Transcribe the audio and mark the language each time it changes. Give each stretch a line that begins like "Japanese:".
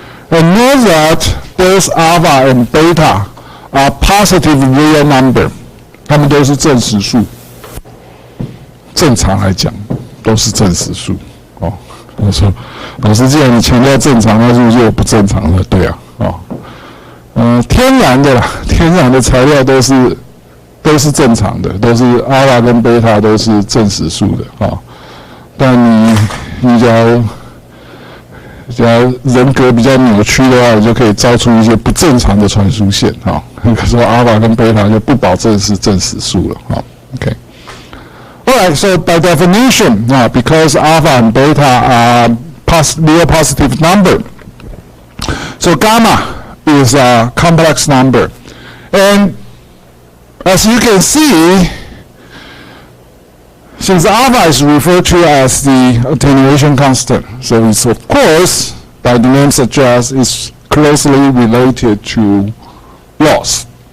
English: And know that both alpha and beta are positive real number，
Chinese: 它们都是正实数。正常来讲，都是正实数。哦，我说，老师，既然你强调正常，那是不是有不正常的？对啊，哦，天然的材料都是正常的，都是阿拉跟贝塔都是正实数的啊、哦。但你假如人格比较扭曲的话，你就可以造出一些不正常的传输线啊。比如说阿拉跟贝塔就不保证是正实数了啊、哦。
English: OK。 Alright, so by definition, because alpha and beta are real positive number, so gamma is a complex number. And as you can see, since alpha is referred to as the attenuation constant, so it's of course, by the name suggests, is closely related to loss.